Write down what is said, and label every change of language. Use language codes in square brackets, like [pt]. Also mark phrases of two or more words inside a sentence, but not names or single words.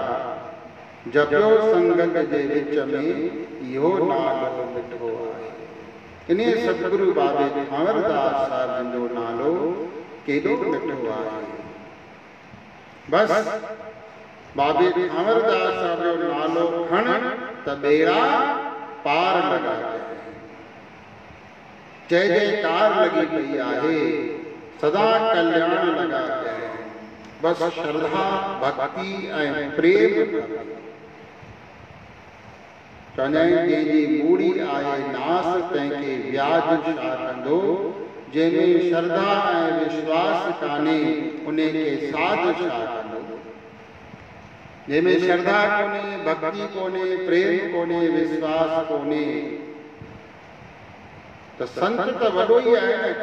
[sd] जपियो संगत जे विच में इहो नालो मिठो आहे इन सतगुरु बाबे अमरदास साहिब जो नालो केॾो मिठो आहे बस बाबे अमरदास साहिब जो नालो खण त बेड़ा पार लॻा जय जयकार लगी पई आहे सदा कल्याण लगा है बस श्रद्धा भक्ति ऐं प्रेम चवंदा आहिनि जंहिंजी मूड़ी आहे नास तंहिंखे व्याज छा कंदो जंहिंमें श्रद्धा ऐं विश्वास कान्हे उन्हे खे साध छा कंदो। जंहिंमें श्रद्धा कोन्हे, भक्ति कोन्हे, प्रेम कोन्हे, विश्वास कोन्हे, तो संत तो वॾो ई आहे न।